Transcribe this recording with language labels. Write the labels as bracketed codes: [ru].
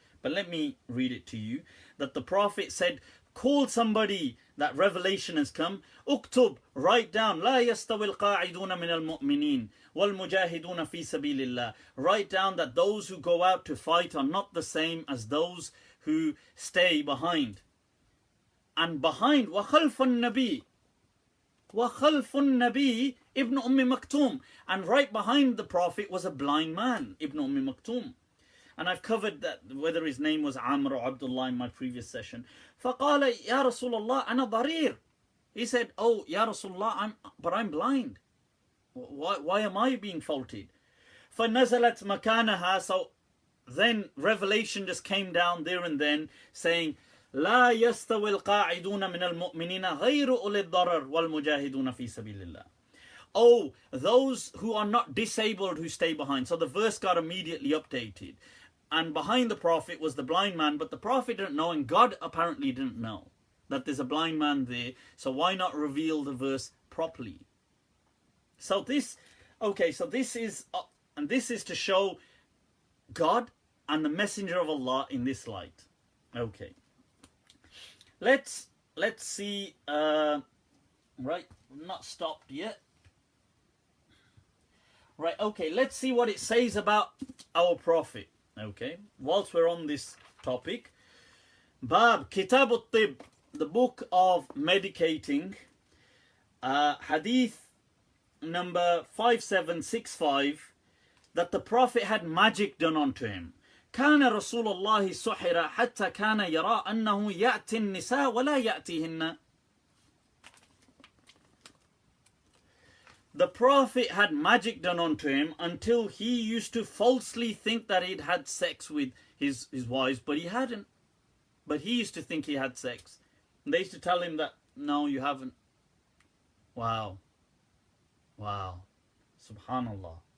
[en] But let me read it to you. That the Prophet said, call somebody that revelation has come. Uktub, write down. [ar] لا يستوي القاعدون من المؤمنين والمجاهدون في سبيل الله. [en] Write down that those who go out to fight are not the same as those who stay behind. And behind [ar] وَخَلْفَ النَّبِي وَخَلْفُ النَّبِي Ibn Maktoum. [en] And right behind the Prophet was a blind man, Ibn Maktoum. And I've covered that, whether his name was Amr or Abdullah in my previous session. [ar] فَقَالَ يَا رَسُولَ اللَّهِ أَنَا ضَرِيرٌ. [en] He said, oh, Ya Rasulullah, I'm blind. Why am I being faulted? [ar] فَنَزَلَتْ مَكَانَهَا. [en] So then revelation just came down there and then, saying, [ar] لا يستوي القاعدون من المؤمنين غير أولي الضرر والمجاهدون في سبيل الله. [en] Oh, those who are not disabled who stay behind. So the verse got immediately updated. And behind the Prophet was the blind man, but the Prophet didn't know, and God apparently didn't know that there's a blind man there. So why not reveal the verse properly? So this is, and this is to show God and the Messenger of Allah in this light. Okay. Let's see, right, not stopped yet. Right, okay, let's see what it says about our Prophet. Okay, whilst we're on this topic. Bab, Kitab al-Tib, the book of medicating. Hadith number 5765, that the Prophet had magic done onto him. [ar] كان رسول الله سحر حتى كان يرى أنه يأتي النساء ولا يأتيهن. [en] The Prophet had magic done onto him until he used to falsely think that he'd had sex with his wives, but he hadn't. But he used to think he had sex. And they used to tell him that, no, you haven't. Wow. Wow. Subhanallah.